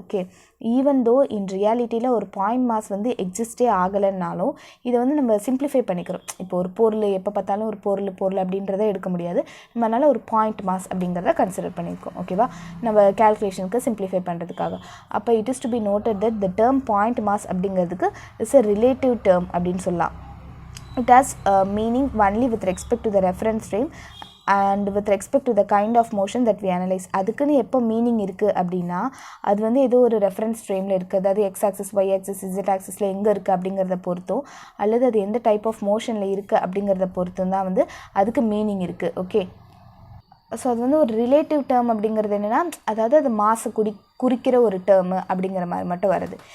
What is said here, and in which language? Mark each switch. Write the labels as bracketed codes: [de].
[ta] Okay, even though இன் ரியாலிட்டியில் ஒரு point mass வந்து எக்ஸிஸ்டே ஆகலைன்னாலும் இதை வந்து நம்ம சிம்பிளிஃபை பண்ணிக்கிறோம். இப்போ ஒரு பொருள் எப்போ பார்த்தாலும் ஒரு பொருள் அப்படின்றத எடுக்க முடியாது, நம்மளால் ஒரு பாயிண்ட் மாஸ் அப்படிங்கிறத கன்சிடர் பண்ணியிருக்கோம். ஓகேவா, நம்ம கேல்குலேஷனுக்கு சிம்பிளிஃபை பண்ணுறதுக்காக. [en] அப்போ it is to be noted that the term point mass அப்படிங்கிறதுக்கு is a relative term [ta] அப்படின்னு சொல்லலாம். [en] It has meaning only with respect to the reference frame and with respect to the kind of motion that we analyze. [ta] அதுக்குன்னு எப்போ meaning இருக்குது அப்படின்னா அது வந்து ஏதோ ஒரு ரெஃபரன்ஸ் ஃப்ரேமில் இருக்குது, அதாவது X axis Y axis Z ஆக்சிஸில் எங்கே இருக்குது அப்படிங்கிறத பொறுத்தும் அல்லது அது எந்த டைப் ஆஃப் மோஷனில் இருக்குது அப்படிங்கிறத பொறுத்தும் தான் வந்து அதுக்கு மீனிங் இருக்குது. ஓகே, ஸோ அது வந்து ஒரு ரிலேட்டிவ் டேர்ம் அப்படிங்கிறது என்னென்னா, அதாவது அது மாசை குறிக்கிற ஒரு டேர்மு அப்படிங்கிற மாதிரி மட்டும் வருது.